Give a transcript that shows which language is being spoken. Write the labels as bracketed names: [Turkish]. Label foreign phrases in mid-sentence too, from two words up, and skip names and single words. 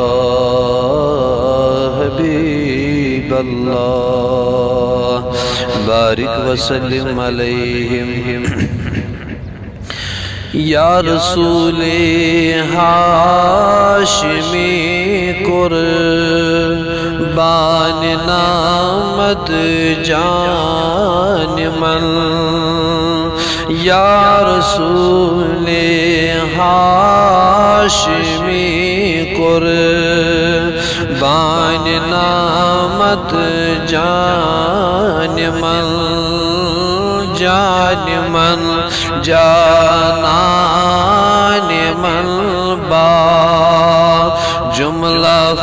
[Arabic] حبیب اللہ بارک وسلم علیہم [Persian] یا رسول ہاشمی قربان نامت جان من یا رسول ہاشمی قربان نامت جان من جانان من با جملہ